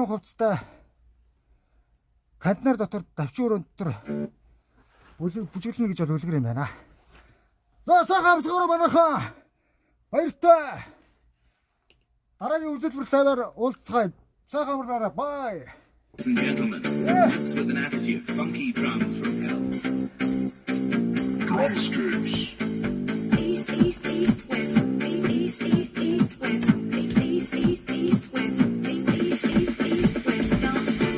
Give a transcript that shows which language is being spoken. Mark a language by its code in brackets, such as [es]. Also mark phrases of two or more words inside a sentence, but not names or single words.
[mn] хувцастай контейнер дотор давчуурын дотор бүжиглэнэ гэж бол үлгэр юм байна. За сайхан амсгаараа манайхаа баяртай. Дараагийн үзэлбэртэйгээр уулзцгаая. Сайхан амраарай. [en] Bye. Ladies and gentlemen, with an attitude, funky drums from hell. Drumsticks. East, east, east, west. East, east, east, west. East, east, east, west. East, east, east, west. Dance.